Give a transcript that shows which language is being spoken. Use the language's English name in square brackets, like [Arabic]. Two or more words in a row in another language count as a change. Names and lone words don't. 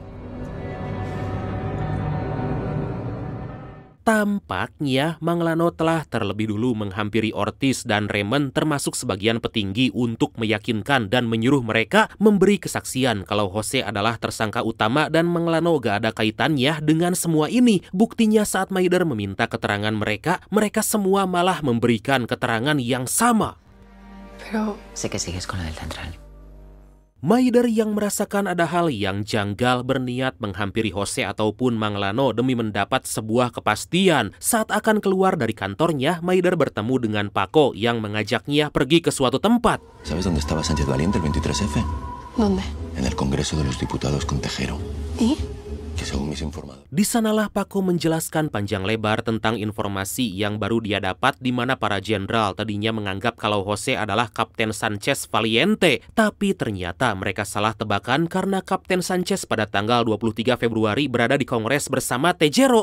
[Indonesian] Tampaknya Manglano telah terlebih dulu menghampiri Ortiz dan Raymond termasuk sebagian petinggi untuk meyakinkan dan menyuruh mereka memberi kesaksian kalau Jose adalah tersangka utama dan Manglano gak ada kaitannya dengan semua ini. Buktinya saat Maider meminta keterangan mereka semua malah memberikan keterangan yang sama. [Spanish] Pero sé que sigues con la del central. [Indonesian] Maider yang merasakan ada hal yang janggal berniat menghampiri Jose ataupun Manglano demi mendapat sebuah kepastian. Saat akan keluar dari kantornya, Maider bertemu dengan Paco yang mengajaknya pergi ke suatu tempat. [Spanish] ¿Sabes dónde estaba Sánchez Valiente el 23F? ¿Dónde? En el Congreso de los Diputados con Tejero. ¿Y? Que según mis informados. [Indonesian] Di sanalah Paco menjelaskan panjang lebar tentang informasi yang baru dia dapat di mana para jenderal tadinya menganggap kalau Jose adalah Kapten Sánchez Valiente. Tapi ternyata mereka salah tebakan karena Kapten Sánchez pada tanggal 23 Februari berada di Kongres bersama Tejero.